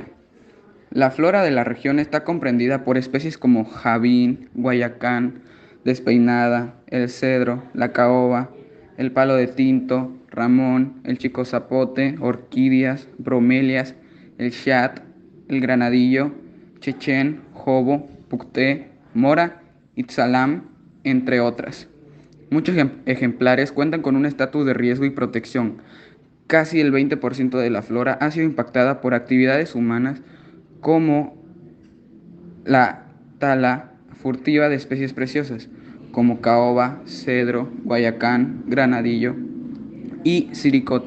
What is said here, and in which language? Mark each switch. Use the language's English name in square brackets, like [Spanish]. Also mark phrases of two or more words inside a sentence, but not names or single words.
[Spanish] La flora de la región está comprendida por especies como javín, guayacán, despeinada, el cedro, la caoba, el palo de tinto, ramón, el chico zapote, orquídeas, bromelias, el chat, el granadillo, chechén, jobo, pucté, mora, itzalam, entre otras. Muchos ejemplares cuentan con un estatus de riesgo y protección. Casi el 20% de la flora ha sido impactada por actividades humanas como la tala furtiva de especies preciosas, como caoba, cedro, guayacán, granadillo y siricote.